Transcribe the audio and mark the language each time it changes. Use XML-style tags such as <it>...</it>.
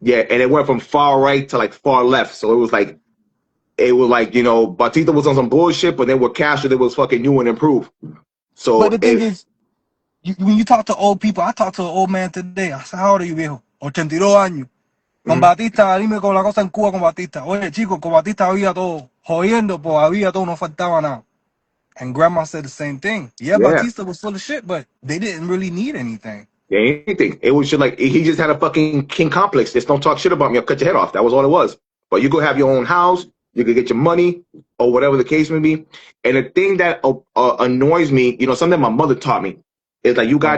<en>and it went from far right to like far left. So it was like, Batista was on some bullshit, but then with Castro, it was fucking new and improved. But So the thing is, when you talk to old people, I talked to an old man today. I said, how old are you,</en> <es>viejo? 82 años. Con Batista, dime con la cosa en Cuba con Batista. Oye, chicos, con Batista había todo. Jodiendo, pues había todo, no faltaba nada.</es> <en>And grandma said the same thing. Yeah, Batista was full of shit, but they didn't really need anything. yeah, anything. It was just like he just had a fucking king complex. Just don't talk shit about me. I'll cut your head off. That was all it was. But you could have your own house. You could get your money or whatever the case may be. And the thing that annoys me, something my mother taught me is like you got</en>